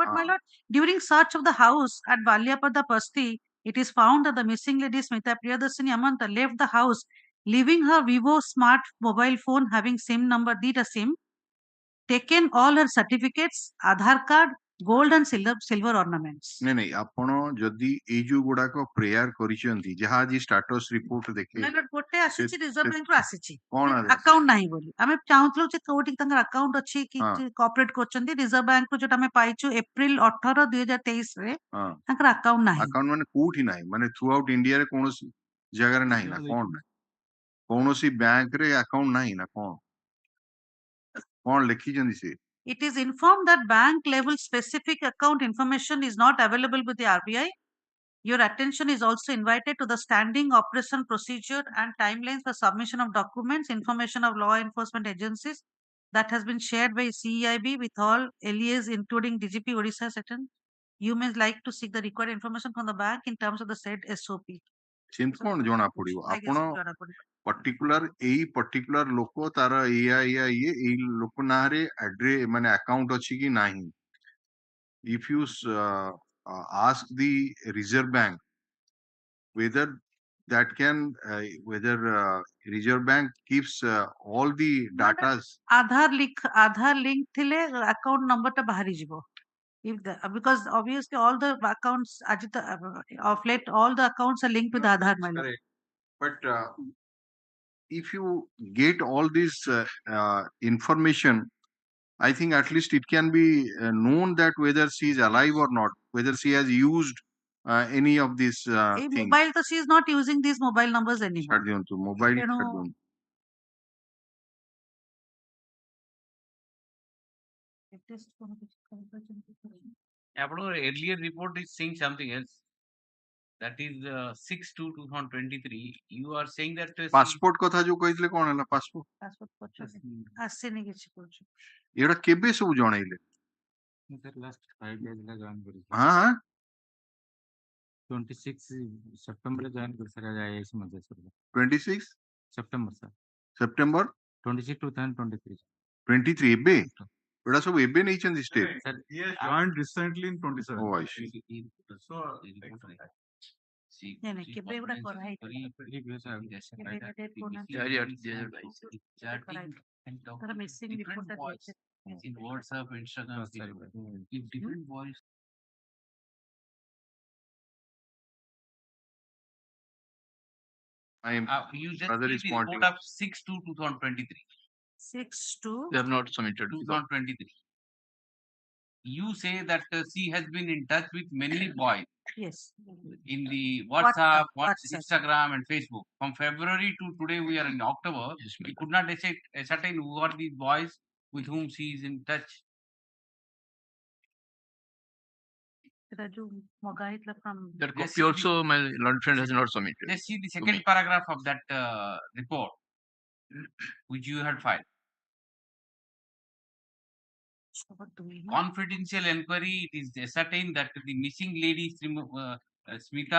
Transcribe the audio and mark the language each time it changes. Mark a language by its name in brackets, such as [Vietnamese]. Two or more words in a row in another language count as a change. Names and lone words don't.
[English] But my lord, during search of the house at Baliapada Basti, it is found that the missing lady Smita Priyadarshini Amanta left the house, leaving her Vivo smart mobile phone having SIM number Dita SIM, taken all her certificates, Aadhaar card, gold and silver ornaments. [Odia] ନାଇଁ ନାଇଁ ଆପଣ ଯଦି ଏଇ ଯୋଉ ଗୁଡାକ ପ୍ରେୟାର କରିଛନ୍ତି ଯାହା ଆଜି [English] status report [Odia] ଦେଖେ [English] My lord, [Odia] ଗୋଟେ ଆସିଛି ରିଜର୍ଭ ବ୍ୟାଙ୍କରୁ ଆସିଛି କଣ ଆକାଉଣ୍ଟ ନାହିଁ ବୋଲି ଆମେ ଚାହୁଁଥିଲୁ ଯେ କୋଉଠି ତାଙ୍କର ଆକାଉଣ୍ଟ ଅଛି କି କୋଅପରେଟ କରୁଛନ୍ତି ରିଜର୍ଭ ବ୍ୟାଙ୍କରୁ ଯୋଉଟା ଆମେ ପାଇଛୁ ଏପ୍ରିଲ 18 2023 ରେ ତାଙ୍କର ଆକାଉଣ୍ଟ ନାହିଁ ଆକାଉଣ୍ଟ ମାନେ କୋଉଠି ନାହିଁ ମାନେ [English] through out [Odia] ଇଣ୍ଡିଆରେ କୌଣସି ଜାଗାରେ ନାହିଁ ନା କଣ ନାହିଁ କୌଣସି ବ୍ୟାଙ୍କରେ ଆକାଉଣ୍ଟ ନାହିଁ ନା କଣ କଣ ଲେଖିଛନ୍ତି ସେ [English] It is informed that bank level specific account information is not available with the RBI. Your attention is also invited to the standing operation procedure and timelines for submission of documents, information of law enforcement agencies that has been shared by CEIB with all LEAs, including DGP Orissa Seton. You may like to seek the required information from the bank in terms of the said SOP. [Odia] ସେମିତି କଣ ଜଣା ପଡିବ ଆପଣ ପର୍ଟିକୁଲାର ଲୋକ ତାର ଇଏ ଏଇ ଲୋକ ନାଁରେ ମାନେ ଆକାଉଣ୍ଟ ଅଛି କି ନାହିଁ [English] if you ask the Reserve Bank whether that can whether Reserve Bank keeps all the data [Odia] ଆଧାର ଲିଙ୍କ ଥିଲେ [English] account number [Odia] ଟା ବାହାରି ଯିବ. [English] If because obviously all the accounts of late all the accounts are linked with Aadhaar. But if you get all this information, I think at least it can be known that whether she is alive or not, whether she has used any of these A things. mobile, so she is not using these mobile numbers anymore. [Odia] ଛାଡି ଦିଅନ୍ତୁ ମୋବାଇଲ ତେଣୁ ଛାଡି ଦିଅନ୍ତୁ। [English] Earlier report is saying something else. That is 6/2/2023. You are saying that [Odia] ପାସପୋର୍ଟ କଥା ଯୋଉ କହିଥିଲେ କଣ ହେଲା ପାସପୋର୍ଟ ପାସପୋର୍ଟ କରୁଛନ୍ତି ଆସିନି କିଛି କରୁଛୁ। ଏଗୁଡା କେବେ ସବୁ ଜଣେଇଲେ? [English] last 5 days [Odia] ଲା ଜଏନ୍ କରି ହଁ ହଁ 26 September ରେ join କରି ସାରା IAS ମଞ୍ଚେଶ୍ୱର 26 [English] September sir [Odia] ସେପ୍ଟେମ୍ବର 26 2023 23 ଏବେ ଏଗୁଡା ସବୁ ଏବେ ନେଇଛନ୍ତି ଷ୍ଟେପ? [English] sir He has joined recently in 27. Oh I see. So, [Odia] ନାଇଁ ନାଇଁ କେବେ ଏଗୁଡା କରାହେଇଥିଲା [English] previous [Odia] କେବେ ଏଟା ଡେଟ୍ କରୁନାହାନ୍ତି 4/8/2022 ତାର [English] missing report [Odia] ଟା ଦେଇছে [English] in WhatsApp, Instagram, Facebook. If different voice you just brother see is the pointing report of 6/2/2023. 6 to they have not submitted. 2023. You say that she has been in touch with many boys yes in the WhatsApp, WhatsApp. Instagram, and Facebook. From February to today, we are in October. Yes, We ma'am. could not ascertain who are these boys with whom she is in touch. [Odia] ସେଟା ଯୋଉ ମଗା ହେଇଥିଲା from [English] That Yes, copy also my learned friend has not submitted. Let's see the to second me. paragraph of that report, which you had filed. Confidential inquiry, it is ascertained that the missing lady, Smita